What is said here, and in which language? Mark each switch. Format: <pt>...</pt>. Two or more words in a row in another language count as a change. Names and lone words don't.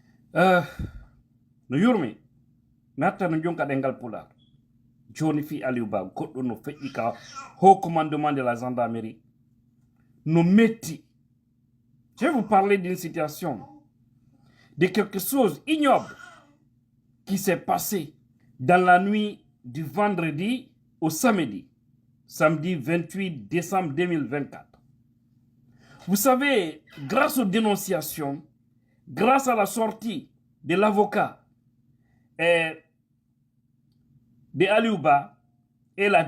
<ff>No yurmi mi hatta no jonka ɗengal pular joni fi Aliou Ba goɗɗo no feƴƴi ka</ff> <fr>haut commandement de la gendarmerie</fr> <ff>no metti.</ff> <fr>Je vais vous parler d'une situation, de quelque chose ignoble qui s'est passé dans la nuit du vendredi au samedi 28 décembre 2024. Vous savez, grâce aux dénonciations, grâce à la sortie de l'avocat de Aliou Ba et la</fr>